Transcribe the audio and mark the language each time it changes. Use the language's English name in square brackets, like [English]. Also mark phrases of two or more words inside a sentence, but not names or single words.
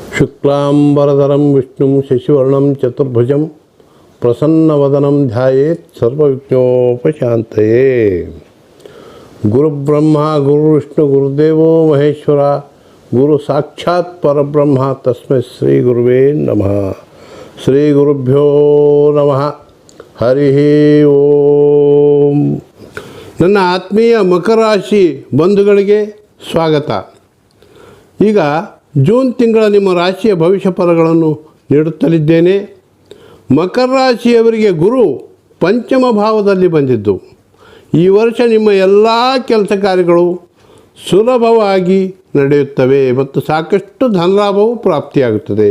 [Sanskrit] ಶುಕ್ಲಾಂಬರಧರಂ ವಿಷ್ಣುಂ ಶಶಿವರ್ಣಂ ಚತುರ್ಭುಜಂ ಪ್ರಸನ್ನವದನಂ ಧ್ಯಾಯೇತ್ ಸರ್ವವಿಘ್ನೋಪಶಾಂತಯೇ. ಗುರುಬ್ರಹ್ಮ ಗುರುವಿಷ್ಣು ಗುರುದೇವೋ ಮಹೇಶ್ವರ ಗುರು ಸಾಕ್ಷಾತ್ ಪರಬ್ರಹ್ಮ ತಸ್ಮೈ ಶ್ರೀ ಗುರುವೇ ನಮಃ. ಶ್ರೀ ಗುರುಭ್ಯೋ ನಮಃ. ಹರಿ ಓಂ. [Kannada] ನನ್ನ ಆತ್ಮೀಯ ಮಕರ ರಾಶಿ ಬಂಧುಗಳಿಗೆ ಸ್ವಾಗತ. ಈಗ ಜೂನ್ ತಿಂಗಳ ನಿಮ್ಮ ರಾಶಿಯ ಭವಿಷ್ಯ ಫಲಗಳನ್ನು ನೀಡುತ್ತಲಿದ್ದೇನೆ. ಮಕರ ರಾಶಿಯವರಿಗೆ ಗುರು ಪಂಚಮ ಭಾವದಲ್ಲಿ ಬಂದಿದ್ದು ಈ ವರ್ಷ ನಿಮ್ಮ ಎಲ್ಲ ಕೆಲಸ ಕಾರ್ಯಗಳು ಸುಲಭವಾಗಿ ನಡೆಯುತ್ತವೆ ಮತ್ತು ಸಾಕಷ್ಟು ಧನಲಾಭವು ಪ್ರಾಪ್ತಿಯಾಗುತ್ತದೆ.